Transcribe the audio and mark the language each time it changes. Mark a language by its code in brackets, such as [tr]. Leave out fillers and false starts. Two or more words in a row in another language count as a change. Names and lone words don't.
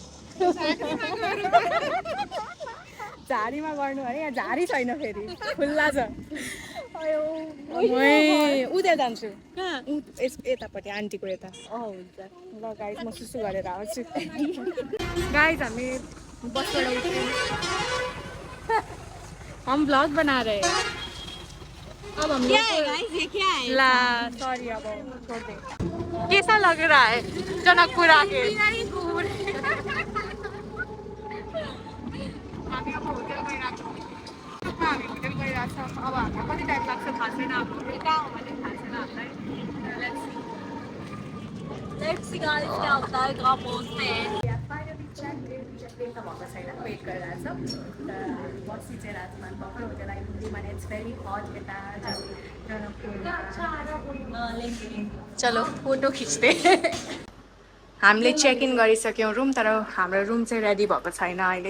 [ne] झारीमा गर्नु अरे यहाँ झारी छैन फेरि खुल्ला छ। उता जान्छु यतापट्टि आन्टीको यता। हुन्छ ल गाइज म सुसु गरेर आउँछु। गाइज हामी बसबाट उठ्यौँ। [hi] हम ब्लॉग बना रहे हैं। अब हम क्या है गाइस ये क्या है? ला सॉरी अब छोड़ दे। कैसा लग रहा है जनकपुर आके? [ne] हामी अब होटल गइरहेको छ। अब हामीलाई कति टाइम लाग्छ थाहा छैन। अब कहाँ हो भने थाहा छैन हामीलाई। [en] let's see guys [hi] क्या होता है कहाँ पहुँचते हैं। [ne] त भएको छैन वेट गरिरहेको छ। बसी चाहिँ राजमान भर्खर होटेल आइपुग्यो भने [en] it's very hot [ne] यता चलो फोटो खिच्दै। हामीले [en] check in [ne] गरिसक्यौँ रुम तर हाम्रो रुम चाहिँ रेडी भएको छैन अहिले।